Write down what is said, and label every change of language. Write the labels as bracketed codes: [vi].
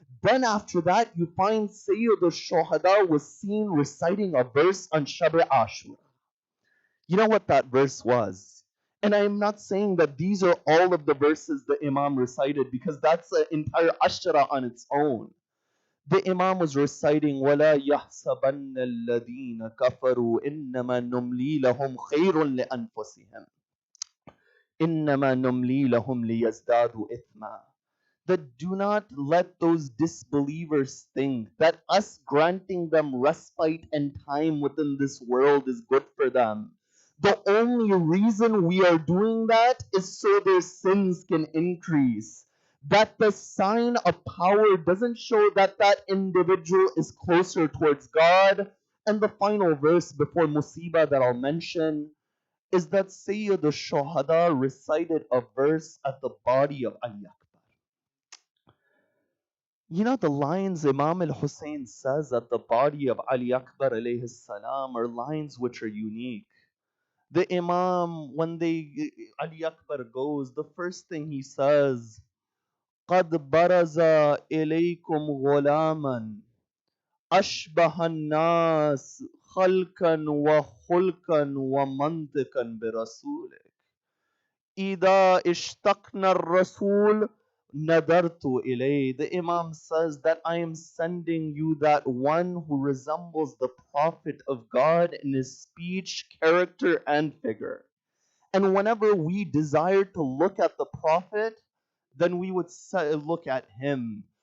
[en] Then after that, you find Sayyid al-Shuhada was seen reciting a verse on Shab Ashura. You know what that verse was? And I am not saying that these are all of the verses the Imam recited, because that's an entire Ashra on its own. The Imam was reciting, [ar] وَلَا يَحْسَبَنَّ الَّذِينَ كَفَرُوا إِنَّمَا نُمْلِي لَهُمْ خَيْرٌ لِأَنفُسِهِمْ إِنَّمَا نُمْلِي لَهُمْ لِيَزْدَادُوا إِثْمًا. [en] That do not let those disbelievers think that us granting them respite and time within this world is good for them. The only reason we are doing that is so their sins can increase. That the sign of power doesn't show that that individual is closer towards God. And the final verse before Musibah that I'll mention is that Sayyid al-Shuhada recited a verse at the body of Ali Akbar. You know, the lines Imam al-Hussein says at the body of Ali Akbar alayhi salam are lines which are unique. The Imam, when Ali Akbar goes, the first thing he says, [ar] قد برز إليكم غلاما أشبه الناس خلقا وخلقا ومنطقا برسولك إذا اشتقنا الرسول نظرت إليه. [en] The Imam says that I am sending you that one who resembles the Prophet of God in his speech, character, and figure. And whenever we desired to look at the Prophet, then we would look at him.